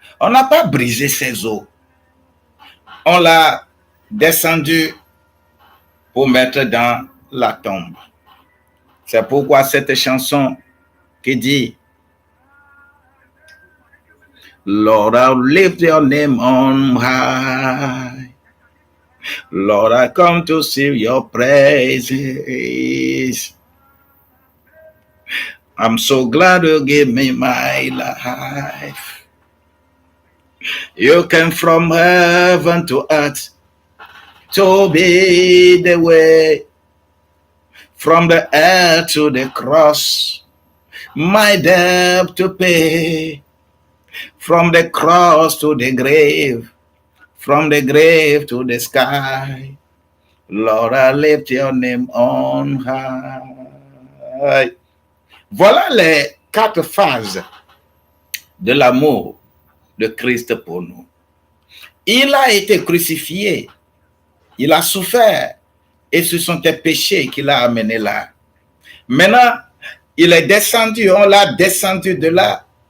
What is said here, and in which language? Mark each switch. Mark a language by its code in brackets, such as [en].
[fr] On n'a pas brisé ses os. On l'a descendu pour mettre dans la tombe. C'est pourquoi cette chanson qui dit [en] Lord, I lift your name on high. Lord, I come to sing your praises. I'm so glad you gave me my life. You came from heaven to earth to be the way. From the earth to the cross, my debt to pay. From the cross to the grave, from the grave to the sky, Lord, I lift your name on high. [fr] Voilà les 4 phases de l'amour de Christ pour nous. Il a été crucifié, il a souffert, et ce sont tes péchés qui l'ont amené là. Maintenant, il est descendu, on l'a descendu de là.